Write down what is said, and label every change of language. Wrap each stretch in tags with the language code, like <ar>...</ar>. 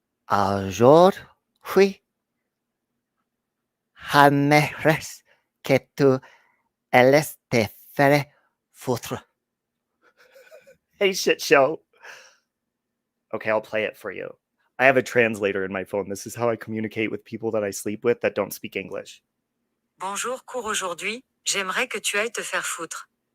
<fr>Aujourd'hui, j'aimerais que tu allais te faire foutre.</fr> <en>Hey, shit show. Okay, I'll play it for you. I have a translator in my phone. This is how I communicate with people that I sleep with that don't speak English.</en> <fr>Bonjour, cours aujourd'hui. J'aimerais que tu ailles te faire foutre.</fr>